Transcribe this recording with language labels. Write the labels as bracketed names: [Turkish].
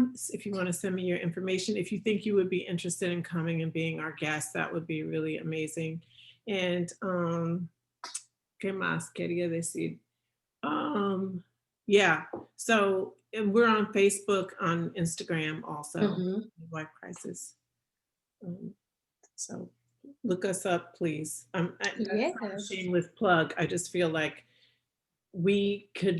[English] If you want to send me your information, if you think you would be interested in coming and being our guest, that would be really amazing. And [Spanish] ¿qué más quería decir? [English] Yeah, so and we're on Facebook, on Instagram also, Midwife Crisis. So look us up, please. That's not a shameless plug. I just feel like we could.